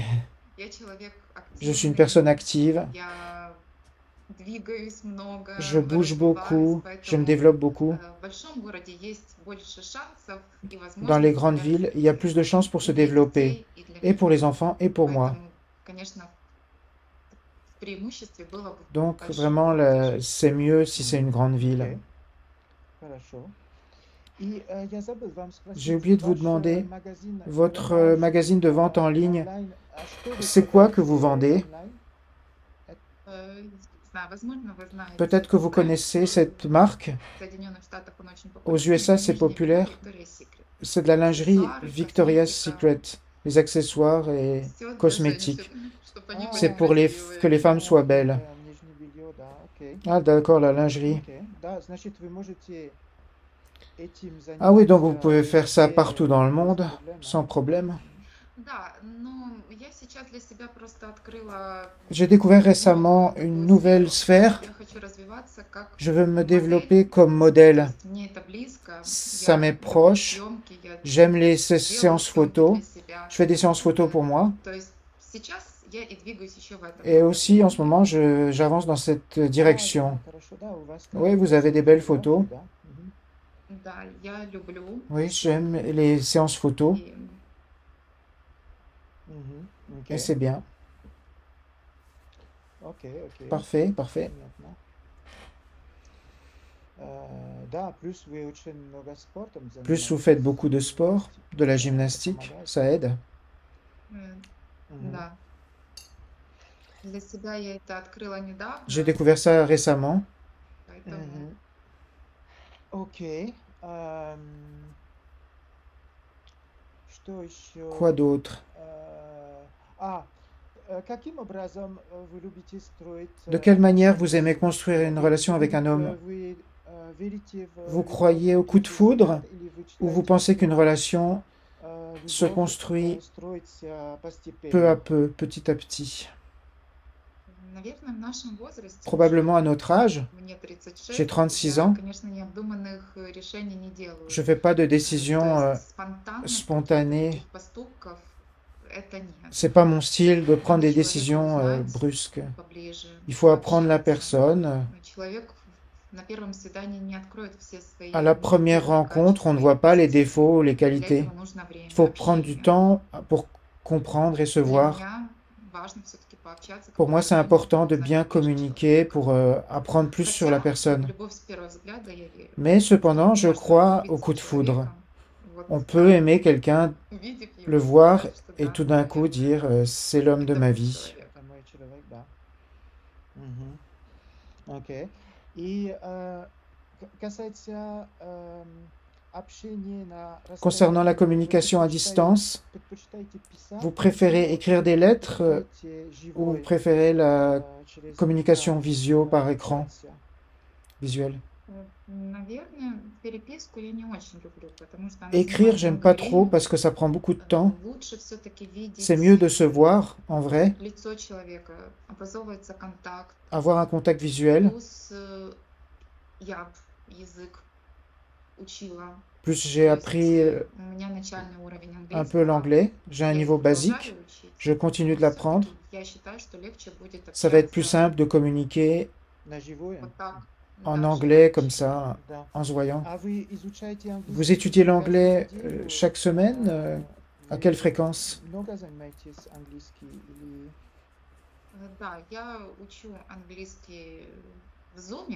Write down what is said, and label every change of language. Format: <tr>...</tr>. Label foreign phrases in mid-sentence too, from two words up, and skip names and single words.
<fr>Je suis une personne active, je bouge beaucoup, je me développe beaucoup. Dans les grandes villes, il y a plus de chances pour se développer, et pour les enfants et pour moi.</fr> <ru>конечно, в преимуществе было бы</ru> <fr>Donc</fr> <ru>большое</ru> <fr>vraiment,</fr> <ru>движение.</ru> <fr>c'est mieux si c'est une grande ville.</fr> <ru>Ok, хорошо. И я забыл вам</ru> <fr>J'ai</fr> <ru>спросить,</ru> <fr>oublié de vous</fr> <ru>ваш</ru> <fr>demander,</fr> <ru>магазин</ru> <fr>votre</fr> <ru>продаж</ru> <fr>magazine de vente en ligne,</fr> <ru>онлайн, что вы</ru> <fr>c'est quoi que vous</fr> <ru>продаете</ru> <fr>vendez?</fr> <ru>онлайн? Не знаю, возможно, вы знаете</ru> <fr>Peut-être que</fr> <ru>этот</ru> <fr>vous</fr> <ru>бренд.</ru> <fr>connaissez cette marque.</fr> <ru>В Соединенных Штатах он очень</ru> <fr>Aux</fr> <ru>популярный.</ru> <fr>USA,</fr> <ru>Это</ru> <fr>c'est</fr> <ru>нижнее белье</ru> <fr>populaire. Victoria's Secret. C'est de la lingerie</fr> <ru>Аксессуары,</ru> <fr>Victoria's</fr> <ru>косметика,</ru> <fr>Secret, les accessoires et</fr> <ru>все для женщин,</ru> <fr>cosmétiques.</fr> <ru>чтобы они</ru> <fr>C'est</fr> <ru>были</ru> <fr>pour que</fr> <ru>красивые.</ru> <fr>les femmes soient belles.</fr> <ru>Нижнее белье, да, окей.</ru> <fr>Ah, d'accord, la lingerie.</fr> <ru>Окей. Да, значит, вы можете этим</ru> <fr>Ah oui, donc vous</fr> <ru>заниматься</ru> <fr>pouvez faire ça</fr> <ru>везде,</ru> <fr>partout dans le</fr> <ru>без</ru> <fr>monde,</fr> <ru>проблем,</ru> <fr>sans problème.</fr> <ru>Да, но я сейчас для себя просто открыла</ru> <fr>J'ai découvert récemment une nouvelle sphère.</fr> <ru>Я хочу развиваться как</ru> <fr>Je veux me</fr> <ru>модель.</ru> <fr>développer comme</fr> <ru>То</ru> <fr>modèle.</fr> <ru>есть мне это близко.</ru> <fr>Ça</fr> <ru>Я</ru> <fr>m'est</fr> <ru>люблю</ru> <fr>proche.</fr> <ru>съемки, я</ru> <fr>J'aime les</fr> <ru>делаю</ru> <fr>séances</fr> <ru>съемки</ru> <fr>photos.</fr> <ru>для себя.</ru> <fr>Je fais des séances photos pour moi.</fr> <ru>То есть сейчас я и двигаюсь еще в этом</ru> <fr>Et aussi, en ce</fr> <ru>направлении.</ru> <fr>moment, j'avance dans cette direction.</fr> <ru>Хорошо, да, у вас</ru> <fr>Oui, vous avez des belles photos.</fr> <ru>да. Мгм. Да, я люблю.</ru> <fr>Oui, j'aime les séances photos.</fr> <ru>И Мгм.</ru> <fr>Et</fr> <ru>Окей.</ru> <fr>c'est bien.</fr> <ru>Окей, окей.</ru> <fr>Parfait, parfait.</fr> <ru>Понятно. Да, плюс вы очень много спортом</ru> <fr>Plus vous</fr> <ru>занимаетесь.</ru> <fr>faites beaucoup de sport, de la</fr> <ru>Это</ru> <fr>gymnastique,</fr> <ru>помогает.</ru> <fr>ça aide. Мгм.</fr> <ru>да. Для себя я это открыла</ru> <fr>J'ai</fr> <ru>недавно,</ru> <fr>découvert ça récemment.</fr> <ru>поэтому Мгм. Окей. Что еще?</ru> <fr>Quoi d'autre?</fr> <ru>Каким образом вы любите строить</ru> <fr>De quelle manière vous</fr> <ru>отношения?</ru> <fr>aimez construire une relation avec un homme?</fr> <ru>Вы верите в</ru> <fr>Vous</fr> <ru>любовь</ru> <fr>croyez au coup de</fr> <ru>через</ru> <fr>foudre</fr> <ru>взгляд или вы</ru> <fr>ou vous</fr> <ru>считаете,</ru> <fr>pensez qu'une</fr> <ru>что</ru> <fr>relation se</fr> <ru>любовь</ru> <fr>construit</fr> <ru>строится постепенно?</ru> <fr>peu à peu, petit à petit?</fr> <ru>наверное, в нашем возрасте</ru> <fr>Probablement à</fr> <ru>уже,</ru> <fr>notre âge,</fr> <ru>мне</ru> <fr>j'ai</fr> <ru>36,</ru> <fr>36</fr> <ru>я,</ru> <fr>ans,</fr> <ru>конечно, необдуманных решений не делаю.</ru> <fr>je ne fais pas de</fr> <ru>То</ru> <fr>décisions</fr> <ru>есть спонтанных</ru> <fr>spontanées.</fr> <ru>таких поступков это нет.</ru> <fr>C'est pas mon style de prendre</fr> <ru>Надо</ru> <fr>des</fr> <ru>человека</ru> <fr>décisions</fr> <ru>узнать</ru> <fr>brusques.</fr> <ru>поближе,</ru> <fr>Il faut apprendre la</fr> <ru>пообщаться.</ru> <fr>personne.</fr> <ru>Человек на первом свидании не откроет все свои</ru> <fr>À la première</fr> <ru>негативные</ru> <fr>rencontre, on ne</fr> <ru>качества и</ru> <fr>voit pas les</fr> <ru>позитивы.</ru> <fr>défauts ou les</fr> <ru>Для</ru> <fr>qualités.</fr> <ru>этого нужно время</ru> <fr>Il faut prendre du</fr> <ru>общения.</ru> <fr>temps pour comprendre et se</fr> <ru>Для</ru> <fr>voir.</fr> <ru>меня важно все-таки пообщаться</ru> <fr>Pour moi, c'est</fr> <ru>какое-то время,</ru> <fr>important de</fr> <ru>узнать</ru> <fr>bien</fr> <ru>поближе</ru> <fr>communiquer</fr> <ru>человека.</ru> <fr>pour apprendre plus sur la</fr> <ru>Хотя в</ru> <fr>personne.</fr> <ru>любовь с первого взгляда я верю.</ru> <fr>Mais cependant, je</fr> <ru>Можно</ru> <fr>crois au</fr> <ru>влюбиться</ru> <fr>coup</fr> <ru>в</ru> <fr>de foudre.</fr> <ru>человека, вот</ru> <fr>On peut aimer quelqu'un,</fr> <ru>увидев</ru> <fr>le</fr> <ru>его,</ru> <fr>voir</fr> <ru>сказать, что</ru> <fr>et</fr> <ru>да,</ru> <fr>tout d'un coup</fr> <ru>наверное,</ru> <fr>dire c'est l'homme de</fr> <ru>это</ru> <fr>ma</fr> <ru>мой</ru> <fr>vie.</fr> <ru>человек. Это мой человек, да. Мгм. Окей. И касается общения на</ru> <fr>Concernant la</fr> <ru>расстоянии, вы</ru> <fr>communication à distance,</fr> <ru>предпочитаете писать</ru> <fr>vous préférez écrire des lettres</fr> <ru>предпочитаете</ru> <fr>ou vous</fr> <ru>живой,</ru> <fr>préférez la</fr> <ru>через</ru> <fr>communication</fr> <ru>экран,</ru> <fr>visio par écran</fr> <ru>общаться?</ru> <fr>visuel?</fr> <ru>Наверное, переписку я не очень люблю, потому что она</ru> <fr>Écrire,</fr> <ru>занимает</ru> <fr>j'aime</fr> <ru>много</ru> <fr>pas trop</fr> <ru>времени.</ru> <fr>parce que ça prend beaucoup de temps.</fr> <ru>Лучше все-таки</ru> <fr>C'est</fr> <ru>видеть</ru> <fr>mieux de se voir en vrai,</fr> <ru>лицо человека, образовывается контакт.</ru> <fr>avoir un contact visuel.</fr> <ru>Плюс я язык учила.</ru> <fr>Plus j'ai</fr> <ru>То есть</ru> <fr>appris</fr> <ru>у меня начальный уровень</ru> <fr>un peu</fr> <ru>английского.</ru> <fr>l'anglais, j'ai un</fr> <ru>Я</ru> <fr>niveau</fr> <ru>продолжаю</ru> <fr>basique,</fr> <ru>учить.</ru> <fr>je continue de</fr> <ru>Но</ru> <fr>l'apprendre.</fr> <ru>всё-таки я считаю, что легче будет</ru> <fr>Ça va être plus</fr> <ru>общаться</ru> <fr>simple de communiquer</fr> <ru>На живое? вот так,</ru> <fr>en</fr> <ru>да,</ru> <fr>anglais comme</fr> <ru>живое</ru> <fr>ça,</fr> <ru>общение. Да.</ru> <fr>en se voyant.</fr> <ru>А вы изучаете английский</ru> <fr>Vous étudiez</fr> <ru>каждую</ru> <fr>l'anglais</fr> <ru>неделю?</ru> <fr>chaque semaine? À</fr> <ru>Вы</ru> <fr>quelle fréquence?</fr> <ru>много занимаетесь английским или... Да, я учу английский в Zoom.</ru>